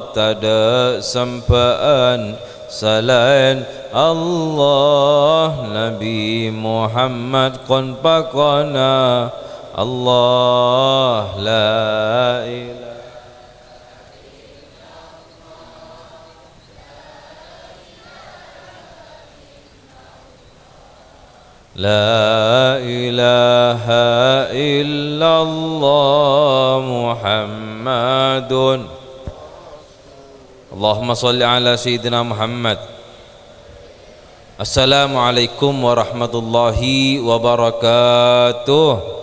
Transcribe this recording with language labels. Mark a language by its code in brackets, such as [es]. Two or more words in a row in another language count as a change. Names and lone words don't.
[mad] Tada sempaan selain Allah, Nabi Muhammad kon pakona Allah. [ar] لا إله لا إله إلا الله محمد. اللهم صل على سيدنا محمد. السلام عليكم ورحمة الله وبركاته.